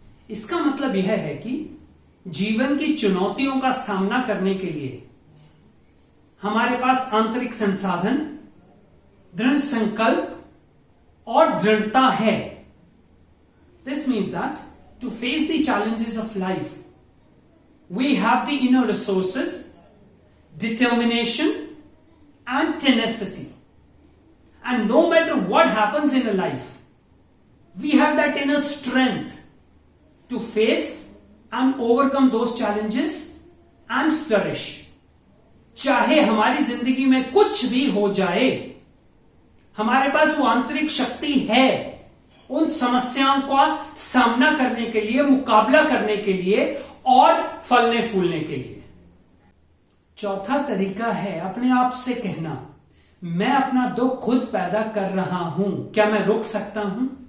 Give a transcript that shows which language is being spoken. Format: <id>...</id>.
<hi>इसका मतलब यह है कि जीवन की चुनौतियों का सामना करने के लिए हमारे पास आंतरिक संसाधन, दृढ़ संकल्प और दृढ़ता है।</hi> <en>This means that to face the challenges of life we have the inner resources, determination and tenacity. And no matter what happens in a life, we have that inner strength to face and overcome those challenges and flourish.</en> <hi>चाहे हमारी जिंदगी में कुछ भी हो जाए, हमारे पास वो आंतरिक शक्ति है, उन समस्याओं का सामना करने के लिए, मुकाबला करने के लिए और फलने फूलने के लिए। चौथा तरीका है अपने आप से कहना, मैं अपना दुख खुद पैदा कर रहा हूं, क्या मैं रुक सकता हूं?</hi>